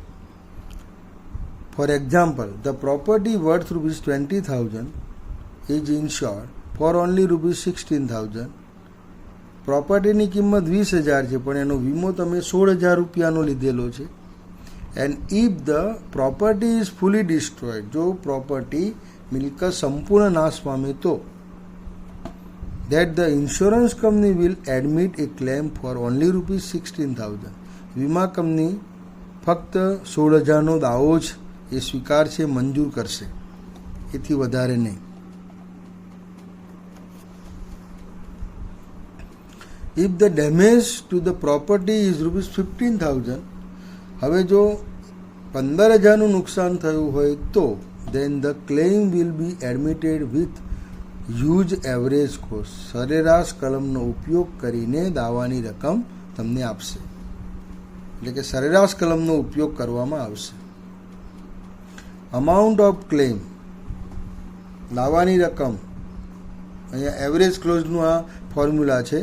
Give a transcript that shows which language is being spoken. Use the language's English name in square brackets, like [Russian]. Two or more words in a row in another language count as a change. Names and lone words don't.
[English] For example, the property worth ₹20,000 is insured for only ₹16,000. [Gujarati] પ્રોપર્ટીની કિંમત 20,000 છે પણ એનો વીમો તમે 16,000 રૂપિયાનો લીધેલો છે. [English] And if the property is fully destroyed, [Gujarati] જો પ્રોપર્ટી મિલકત સંપૂર્ણ નાશ પામે તો [English] that the insurance company will admit a claim for only ₹16,000. [Gujarati] વીમા કંપની ફક્ત 16,000નો દાવો જ એ સ્વીકારશે, મંજૂર કરશે, એથી વધારે નહીં. [English] If the damage to the property is ₹15,000, [Gujarati] હવે જો 15,000નું નુકસાન થયું હોય તો [English] then the claim will be admitted with huge average cost. [Gujarati] સરેરાશ કલમનો ઉપયોગ કરીને દાવાની રકમ તમને આપશે, એટલે કે સરેરાશ કલમનો ઉપયોગ કરવામાં આવશે. [English] amount of claim, [Gujarati] દાવાની રકમ, અહીંયા [English] average clauseનું [Gujarati] આ ફોર્મ્યુલા છે.